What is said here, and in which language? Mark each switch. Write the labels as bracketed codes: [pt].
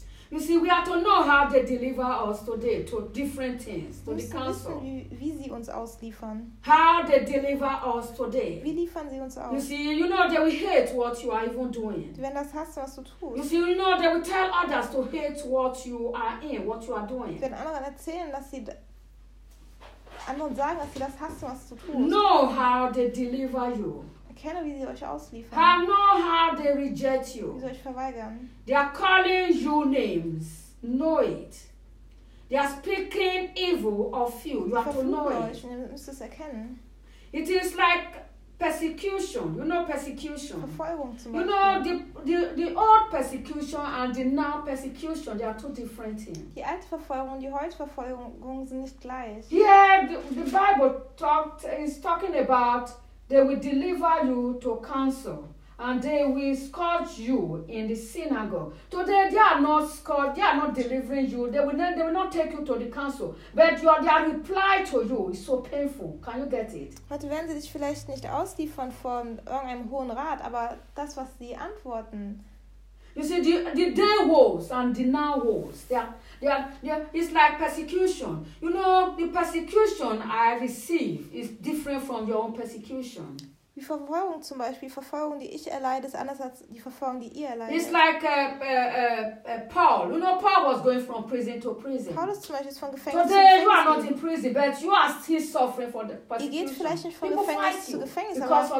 [en] You see, we have to know how they deliver us today to different things, to the council. [de] Wie sie uns ausliefern. [en] How they deliver us today. [de] Wie liefern sie uns aus? [en] You see, you know, they will hate what you are even doing. [de] Die werden das hassen, was du tust. [en] You see, you know, they will tell others to hate what you are in, what you are doing. [de] Die werden anderen erzählen, dass sie anderen sagen, dass sie das hassen, was du tust. [en] Know how they deliver you. [de] Erkenne, wie sie euch ausliefern. [en] I know how they reject you. [de] Wie sie euch verweigern. [en] They are calling you names. Know it. They are speaking evil of you. You have to know [de] euch. [en] It. [de] Ihr müsst es erkennen. [en] It is like persecution. You know persecution. [de] Verfolgung zum [en] you know the old persecution and the now persecution. They are two different things. [de] Die alte Verfolgung und die heutige Verfolgung sind nicht gleich. [en] Yeah, the Bible is talking about they will deliver you to council and they will scourge you in the synagogue. Today they are not scourged. They are not delivering you. They will not take you to the council. But their reply to you is so painful. Can you get it? [de] Heute werden sie dich vielleicht nicht ausliefern von irgendeinem hohen Rat, aber das, was sie antworten. [en] You see, the day wars and the now wars. They are, it's like persecution. You know, the persecution I receive is different from your own persecution. [de] Wie Verfolgung zum Beispiel. Die Verfolgung, die ich erleide, ist anders als die Verfolgung, die ihr erleidet. [en] It's like Paul. You know, Paul was going from prison to prison. [de] Paulus zum Beispiel ist von Gefängnis zu Gefängnis. [en] Today you are not in prison, but you are still suffering for the persecution. [de] Ihr geht vielleicht nicht von Gefängnis zu Gefängnis, aber